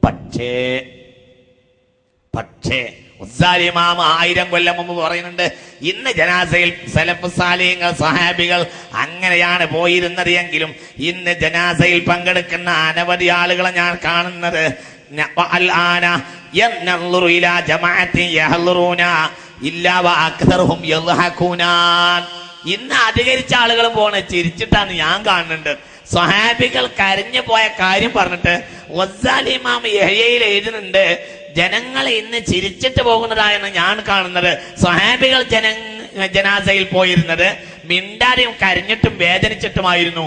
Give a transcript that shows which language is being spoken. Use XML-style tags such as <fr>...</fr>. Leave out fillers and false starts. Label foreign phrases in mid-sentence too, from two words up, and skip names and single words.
<ml>പക്ഷേ ഇമാം 1000 കൊല്ലം മുമ്പ് പറയുന്നുണ്ട്, ഇന്ന് ജനാസയിൽ</ml> <ar>سلف صالحين</ar> <ml>സഹാബികൾ അങ്ങനെയാണ് പോയിരുന്നത് എങ്കിലും ഇന്ന് ജനാസയിൽ പങ്കെടുക്കുന്ന അനവധി ആളുകളെ ഞാൻ കാണുന്നത്</ml> <ar>الآن ينظر إلى جماعة يحضرون إلا وأكثرهم يضحكون.</ar> <ml>ഇന്ന് അധികരിച്ച ആളുകൾ പോണ ചിരിച്ചിട്ടാണ് ഞാൻ കാണുന്നുണ്ട്. സ്വഹാബികൾ കരഞ്ഞു പോയ കാര്യം പറഞ്ഞിട്ട് ഗസാലി ഇമാം യഹ്യയിൽ എഴുതുന്നുണ്ട്, ജനങ്ങൾ ഇന്ന് ചിരിച്ചിട്ട് പോകുന്നതായാണ് ഞാൻ കാണുന്നത്. സ്വഹാബികൾ ജനാസയിൽ പോയിരുന്നത് മിണ്ടാതെയും കരഞ്ഞിട്ടും വേദനിച്ചിട്ടുമായിരുന്നു.</ml>